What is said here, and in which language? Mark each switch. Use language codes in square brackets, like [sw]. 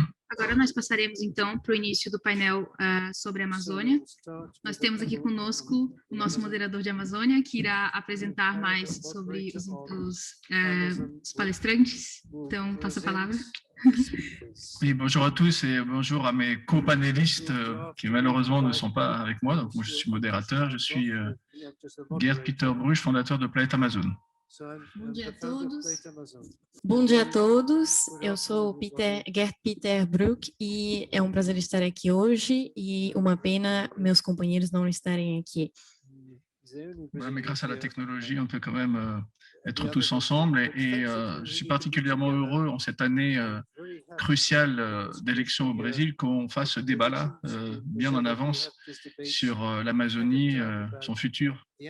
[pt] Agora nós passaremos, então, para o início do painel sobre a Amazônia. Nós temos aqui conosco o nosso moderador de Amazônia, que irá apresentar mais sobre os palestrantes. Então, passo a palavra. [fr] Oui, bonjour à tous et bonjour à mes co-panélistes qui malheureusement ne sont pas avec moi. Donc, moi, je suis modérateur, je suis Gerd Peter Bruch, fondateur de Planète Amazon. [pt] Bom dia a todos. Bom dia a todos, eu sou Gerd Peter Bruch e é um prazer estar aqui hoje e uma pena meus companheiros não estarem aqui. [fr] Ouais, mais grâce à la technologie, on peut quand même être tous ensemble et je suis particulièrement heureux en cette année cruciale d'élection au Brésil qu'on fasse ce débat-là bien en avance sur l'Amazonie, son futur.